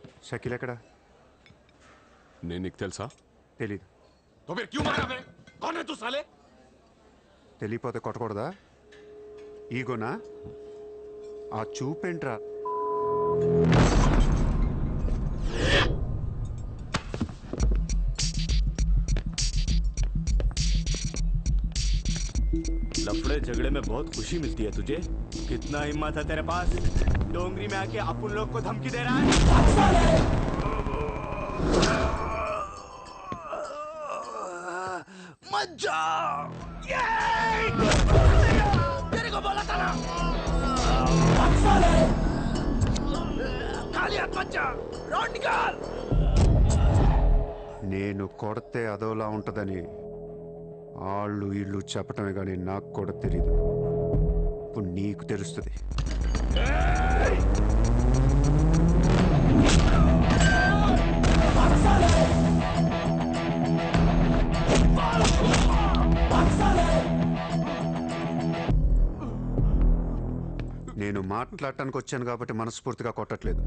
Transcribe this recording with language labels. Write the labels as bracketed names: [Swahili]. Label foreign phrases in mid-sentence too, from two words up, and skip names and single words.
[Telugu] షకీల్ ఎక్కడ? నేను నీకు తెలుసా? తెలీదు. [Hindi] तो फिर क्यों मारा बे? कौन है तू साले? [Telugu] తెలియపోతే కొట్టకూడదా? ఈగోనా? ఆ చూపేంట్రా? [Hindi] लफड़े झगड़े में बहुत खुशी मिलती है तुझे? कितना हिम्मत है तेरे पास? डोंगरी में आके अपन लोग को धमकी दे रहा है? मत जा! तेरे को बोला था ना! खाली हाथ मत जा! रॉड निकाल! [Telugu] నేను కొడితే అదోలా ఉంటుందని వాళ్ళు వీళ్ళు చెప్పటమే కానీ నాకు కూడా తెలీదు. ఇప్పుడు నీకు తెలుస్తుంది. నేను మాట్లాడటానికి వచ్చాను కాబట్టి మనస్ఫూర్తిగా కొట్టట్లేదు.